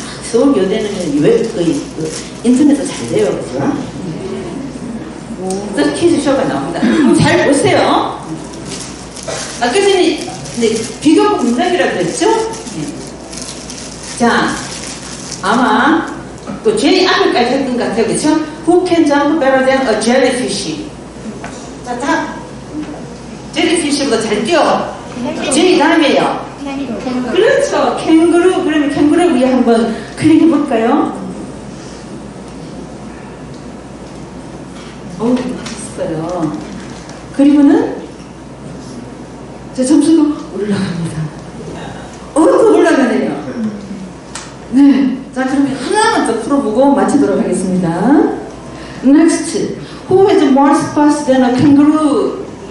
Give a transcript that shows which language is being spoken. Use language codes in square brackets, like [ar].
[ko] 서울교대는 인터넷도 잘 돼요. 그죠? 그래서 퀴즈쇼가 나옵니다. 한번 잘 보세요. 아까 전에 비교 공작이라고 그랬죠? 네. 자, 아마 또 제일 앞에까지 했던 것 같아요. 그렇죠? [en] Who can jump better than a jellyfish? [ko] 자, jellyfish보다 잘 뛰어. 제일 다음에요. 그렇죠. 캥거루. 그러면 캥거루 위에 한번 클릭해 볼까요? 맛있어요. 그리고는 제 점수가 올라갑니다. 또 올라가네요. 네. 자, 그러면 하나만 더 풀어보고 마치도록 하겠습니다. [en] Next. Who has more spots than a kangaroo?